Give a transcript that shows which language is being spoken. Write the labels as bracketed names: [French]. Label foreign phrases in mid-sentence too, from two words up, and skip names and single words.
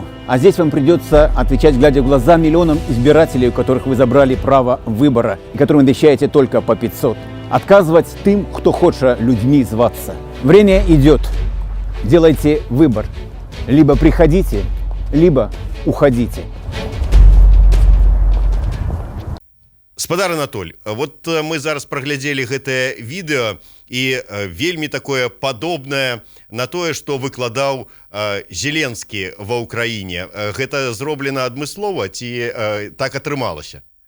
[Russian] А здесь вам придется отвечать, глядя в глаза миллионам избирателей, у которых вы забрали право выбора, и которым обещаете только по 500. Отказывать тем, кто хочет людьми зваться. Время идет. Делайте выбор. Либо приходите, либо уходите. [Belarusian] Спадар Анатоль, вот мы зараз праглядзелі гэтае відэо, і вельмі такое падобнае на тое, што выкладаў Зеленскі ва ўкраіне. Гэта зроблена адмыслова ці так атрымалася?